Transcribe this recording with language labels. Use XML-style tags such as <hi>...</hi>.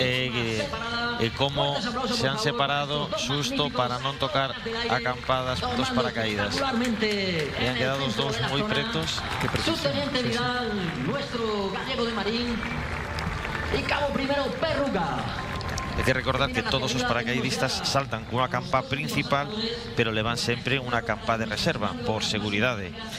<gl>E como se han separado xusto para non tocar acampadas dos paracaídas. E han quedado os dous moi pretos. Que precisión.</gl> <es>Subteniente Vidal, nuestro gallego de Marín, y cabo primero Perruga.</es> <gl>Hai que recordar que todos os paracaidistas saltan cunha campa principal, pero levan sempre unha campa de reserva por seguridade.</gl>